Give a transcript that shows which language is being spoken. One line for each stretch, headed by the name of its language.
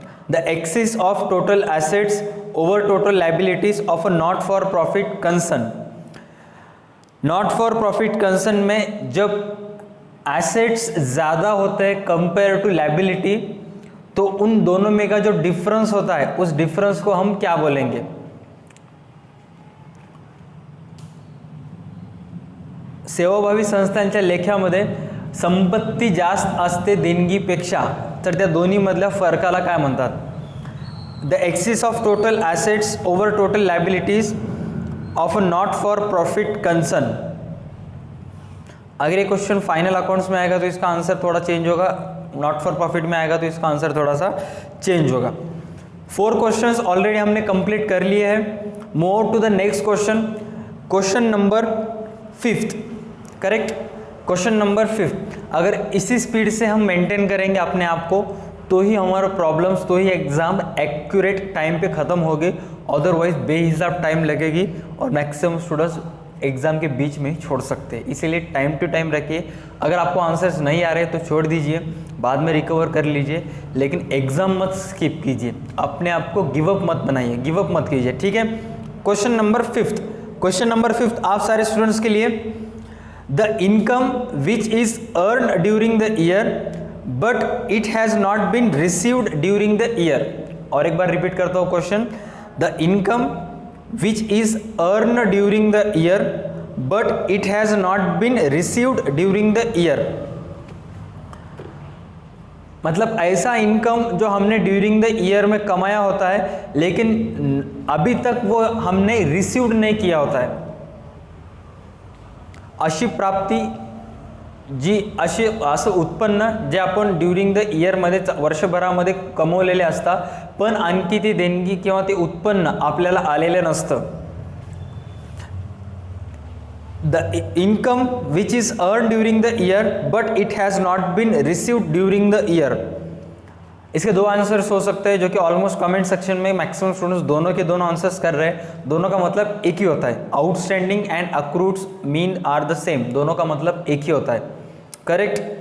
English: The excess of total assets over total liabilities of a not for profit concern.
Hindi: Not for profit concern में जब assets ज़्यादा होते हैं compare to liability, तो उन दोनों में का जो डिफरेंस होता है उस डिफरेंस को हम क्या बोलेंगे?
Marathi: सेवाभावी संस्थांच्या लेख्यामध्ये संपत्ती जास्त असते देणगीपेक्षा, तर त्या दोन्ही मधल्या फरकाला काय म्हणतात?
English: The excess of total assets over total liabilities of a not for profit concern.
Hindi: अगर ये क्वेश्चन फाइनल अकाउंट्स में आएगा तो इसका आंसर थोड़ा चेंज होगा, नॉट फॉर प्रॉफिट में आएगा तो इसका आंसर थोड़ा सा चेंज होगा। 4 क्वेश्चंस ऑलरेडी हमने कंप्लीट कर लिए हैं।
English: move to the next question,
Hindi: question number 5, correct. Question number 5, अगर इसी स्पीड से हम मेंटेन करेंगे अपने आप को तो ही हमारा प्रॉब्लम्स, तो ही एग्जाम एक्यूरेट टाइम पे ख़त्म होगी, अदरवाइज बेहिसाब टाइम लगेगी और मैक्सिमम स्टूडेंट्स एग्जाम के बीच में छोड़ सकते हैं। इसीलिए टाइम टू टाइम रखिए। अगर आपको आंसर्स नहीं आ रहे तो छोड़ दीजिए, बाद में रिकवर कर लीजिए, लेकिन एग्जाम मत स्किप कीजिए। अपने आप को गिव अप मत बनाइए, गिव अप मत कीजिए, ठीक है। क्वेश्चन नंबर 5, क्वेश्चन नंबर 5 आप सारे स्टूडेंट्स के लिए,
English: the income which is earn during the year
Hindi: but it has not been received during the year. और एक बार रिपीट करता हूँ question,
English: The income which is earned during the year but it has not been received during the year।
Hindi: मतलब ऐसा income जो हमने during the year में कमाया होता है लेकिन अभी तक वो हमने रिसीव्ड नहीं किया होता है।
Marathi: अशी प्राप्ती जी असं उत्पन्न जे आपण ड्यूरिंग द इयरमध्ये वर्षभरामध्ये कमवलेले असतात, पण आणखी ती देणगी किंवा ते उत्पन्न आपल्याला आलेलं नसतं।
English: The income which is earn during the year but it has not been received during the year.
Hindi: इसके 2 आंसर्स हो सकते हैं जो कि ऑलमोस्ट कमेंट सेक्शन में मैक्सिमम स्टूडेंट्स दोनों के दोनों आंसर्स कर रहे हैं। दोनों का मतलब एक ही होता है,
English: outstanding and accrued mean are the same,
Hindi: दोनों का मतलब एक ही होता है, करेक्ट।